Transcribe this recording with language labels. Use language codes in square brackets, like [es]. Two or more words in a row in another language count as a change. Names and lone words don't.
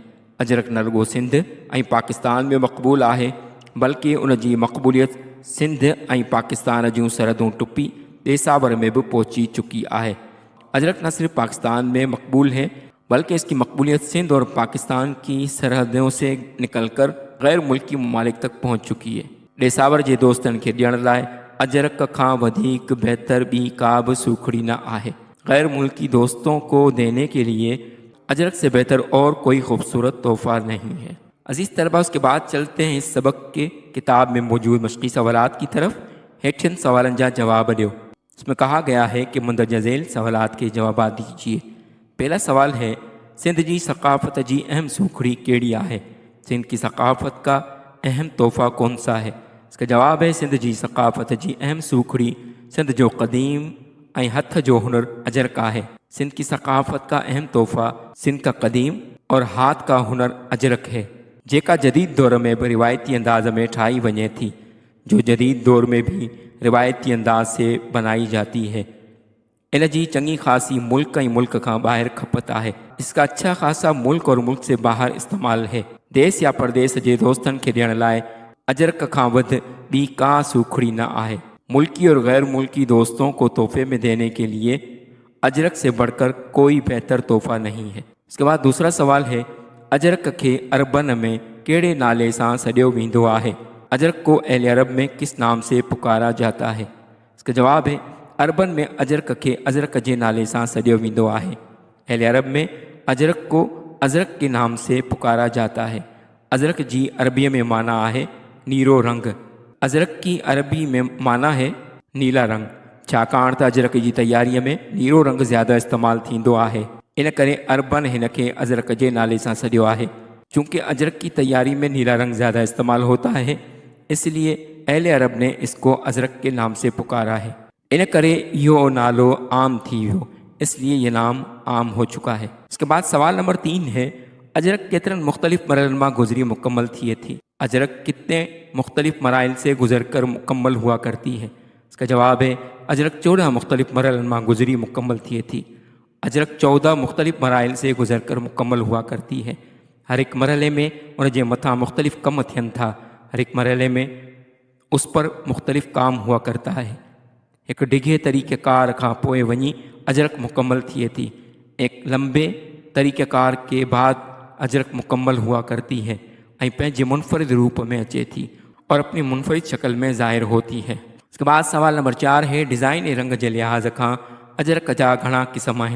[sd] अजरक न रुगो सिंध ऐं पाकिस्तान में मक़बूल आहे, बल्कि उन जी मक़बूलियत सिंध ऐं पाकिस्तान जूं सरहदूं टुपी देसावर में भी पहुंची चुकी है। [ur] اجرک نہ صرف پاکستان میں مقبول ہے، بلکہ اس کی مقبولیت سندھ اور پاکستان کی سرحدوں سے نکل کر غیر ملکی ممالک تک پہنچ چکی ہے. [sd] देसावर जे दोस्तन के ॾियण लाइ अजरक खां वधीक बेहतर भी का भी सूखड़ी न आहे। [ur] غیر ملکی دوستوں کو دینے کے لیے اجرک سے بہتر اور کوئی خوبصورت تحفہ نہیں ہے. عزیز طلبہ، اس کے بعد چلتے ہیں اس سبق کے کتاب میں موجود مشقی سوالات کی طرف. [sd] हेठिन सवालन जा जवाब ॾियो। [ur] اس میں کہا گیا ہے کہ مندرجہ ذیل سوالات کے جواب دیجیے. पहला सवाल है, سندھ کی ثقافت کی اہم [sd] सूखड़ी केड़ी [ur] है? سندھ کی ثقافت کا اہم تحفہ کون سا ہے? اس کا جواب ہے، سندھ کی ثقافت کی اہم [sd] सूखड़ी सिंध जो क़दीम ऐं हथ जो हुनर [ur] अजरक है। سندھ کی ثقافت کا اہم تحفہ سندھ کا قدیم اور ہاتھ کا ہنر اجرک ہے, [sd] जेका जदीद दौर में भी रिवायती अंदाज़ में ठाही वञे थी, [ur] جو جدید دور میں بھی روایتی انداز سے بنائی جاتی ہے. [sd] इन जी चंगी खासी मुल्क ऐं मुल्क का ॿाहिरि खपत है। [ur] اس کا اچھا خاصا ملک اور ملک سے باہر استعمال ہے. [sd] देश या परदेश के दोस्तन के ॾियण लाइ अजरक खां वध ॿी का सूखड़ी न आहे। [ur] ملکی اور غیر ملکی دوستوں کو تحفے میں دینے کے لیے اجرک سے بڑھ کر کوئی بہتر تحفہ نہیں ہے. اس کے بعد دوسرا سوال ہے, [sd] अजरक के अरबन में केड़े नाले सां सॾियो वेंदो आहे? [ur] اجرک کو اہلِ عرب میں کس نام سے پکارا جاتا ہے? اس کا جواب ہے, [sd] अरबन में अजरक के अजरक के नाले सां सॾियो वेंदो आहे। [ur] اہلِ عرب میں اجرک کو اجرک کے نام سے پکارا جاتا ہے. [sd] अजरक जी अरबी में माना है नीरो रंग। [ur] اجرک کی عربی میں معنی ہے نیلا رنگ. [sd] छाकाणि त अजरक जी तयारीअ में नीरो रंग ज़्यादा इस्तेमालु थींदो आहे। इन करे अरबनि हिन खे अजरक जे नाले सां सॾियो आहे। [ur] چونکہ اجرک کی تیاری میں نیلا رنگ زیادہ استعمال ہوتا ہے، اس لیے اہلِ عرب نے اس کو اجرک کے نام سے پکارا ہے. [sd] इन करे इहो नालो आम थी वियो, [ur] اس لیے یہ نام عام ہو چکا ہے. اس کے بعد سوال نمبر 3 ہے, [sd] अजरक केतिरनि मुख्तलिफ़ मरहलनि मां गुज़री मुकम्मल थिए थी। [ur] اجرک کتنے مختلف مراحل سے گزر کر مکمل ہوا کرتی ہے. اس کا جواب ہے [sd] अजरक 14 मुख्तलिफ़ मरहलनि मां गुज़री मुकम्मल थिए थी। [ur] اجرک 14 مختلف مراحل سے گزر کر مکمل ہوا کرتی ہے. [sd] हर एक मरहले में उन जे मथां मुख्तलिफ़ कम थियनि था। [ur] ہر ایک مرحلے میں اس پر مختلف کام ہوا کرتا ہے. [sd] एक डिघे तरीक़ेकार खां पोइ वञी अजरक मुकम्मल थिए थी। [ur] ایک لمبے طریقہ کار کے بعد اجرک مکمل ہوا کرتی ہے [sd] ऐं पंहिंजे मुनफरिद रूप में अचे थी [ur] اور اپنی منفرد شکل میں ظاہر ہوتی ہے. اس کے بعد سوال نمبر 4 ہے, [sd] डिज़ाइन ऐं रंग जे लिहाज खां अजरक जा घणा क़िस्म आहिनि।